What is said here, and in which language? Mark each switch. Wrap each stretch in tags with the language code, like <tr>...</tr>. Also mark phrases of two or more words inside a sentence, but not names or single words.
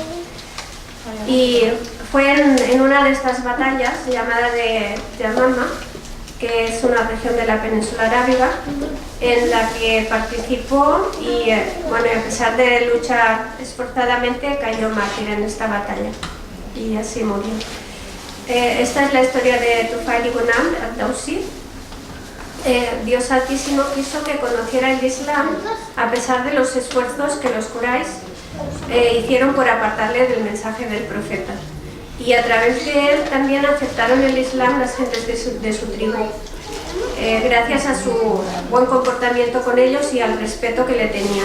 <es>Y fue en una de estas batallas, llamada de Yamama, que es una región de la península arábiga, en la que participó y, a pesar de luchar esforzadamente, cayó mártir en esta batalla y así murió. Esta es la historia de Tufail ibn Amr ad-Dawsi. Dios Altísimo quiso que conociera el Islam a pesar de los esfuerzos que los Quraysh hicieron por apartarle del mensaje del profeta, y a través de él también aceptaron el Islam las gentes de su tribu, gracias a su buen comportamiento con ellos y al respeto que le tenían.</es>